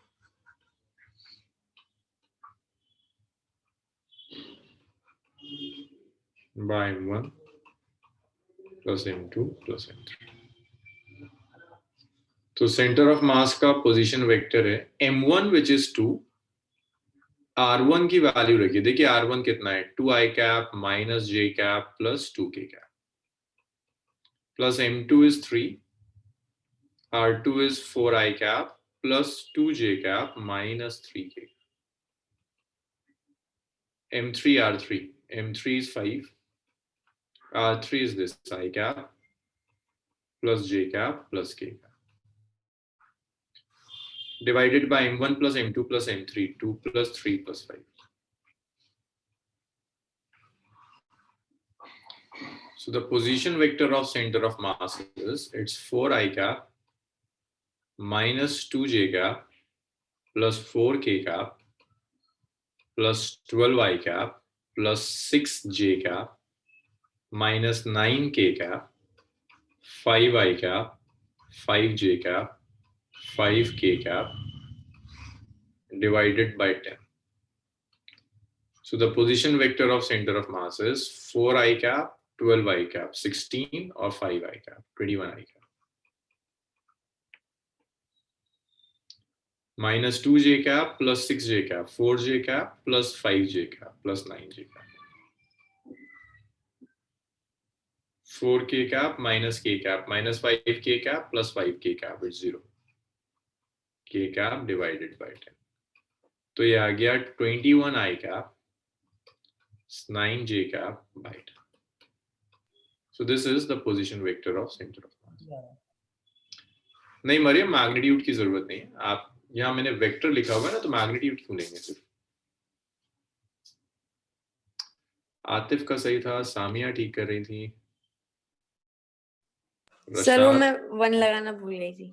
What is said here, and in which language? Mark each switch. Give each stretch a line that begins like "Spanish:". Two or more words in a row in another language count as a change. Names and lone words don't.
English: by m1 plus m2 plus m3.
Hindi: तो
English: center of mass
Hindi: का
English: position vector
Hindi: है
English: m1 which is 2,
Hindi: r1 की वैल्यू रखिए, देखिए r1 कितना है,
English: 2i cap minus j cap plus 2k cap, plus m2 is 3, r2 is 4i cap plus 2j cap minus 3k, m3 r3, m3 is 5, r3 is this I cap plus j cap plus k cap, divided by m1 plus m2 plus m3, 2 plus 3 plus 5. So the position vector of center of mass is, it's 4i cap minus 2j cap plus 4k cap plus 12i cap plus 6j cap minus 9k cap, 5i cap, 5j cap, 5k cap divided by 10. So the position vector of center of mass is 4i cap, 12i cap, 16 or 5i cap, 21i cap. Minus 2j cap plus 6j cap, 4j cap plus 5j cap plus 9j cap. 4k cap minus k cap minus 5k cap plus 5k cap is 0. K cap divided by 10.
Hindi: तो ये आ गया
English: 21i cap 9j cap by 10.
Hindi: So this is the position vector of center of mass. नहीं मरियम, मैग्नीट्यूड की जरूरत नहीं है, आप यहाँ मैंने वेक्टर लिखा हुआ है ना, तो मैग्नीट्यूड क्यों लेंगे सिर्फ। आतिफ का सही था, सामिया ठीक कर रही थी, सर वो मैं 1 लगाना भूल गई थी।